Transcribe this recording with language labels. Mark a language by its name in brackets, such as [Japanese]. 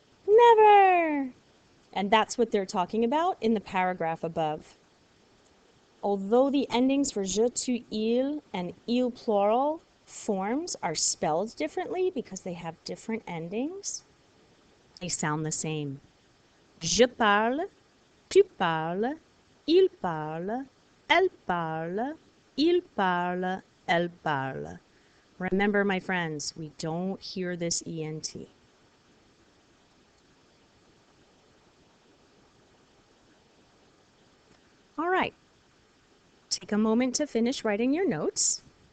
[English] Never! And that's what they're talking about in the paragraph above. Although the endings for je, tu, il, and il plural forms are spelled differently because they have different endings, they sound the same. [French] Je parle, tu parles, il parle, elle parle, il parle, elle parle. [English] Remember, my friends, we don't hear this ENT. All right. Take a moment to finish writing your notes.